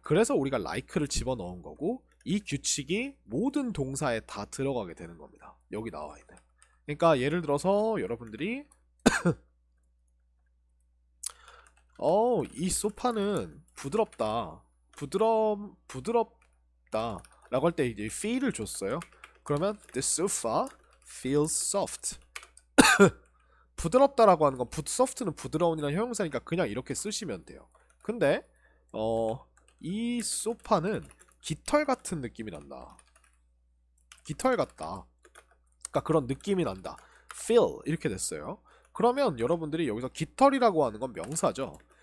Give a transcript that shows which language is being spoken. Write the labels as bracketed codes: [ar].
[ko] 그래서 우리가 like를 집어넣은 거고 이 규칙이 모든 동사에 다 들어가게 되는 겁니다. 여기 나와 있는. 그러니까 예를 들어서 여러분들이 이 소파는 부드럽다. 부드럽다. 라고 할 때 이제 feel을 줬어요. 그러면 [en] the sofa feels soft. [ko] 부드럽다라고 하는 건 soft는 부드러운이라는 형용사니까 그냥 이렇게 쓰시면 돼요. 근데 이 소파는 깃털 같은 느낌이 난다. 깃털 같다. 그러니까 그런 느낌이 난다. feel 이렇게 됐어요. 그러면 여러분들이 여기서 깃털이라고 하는 건 명사죠.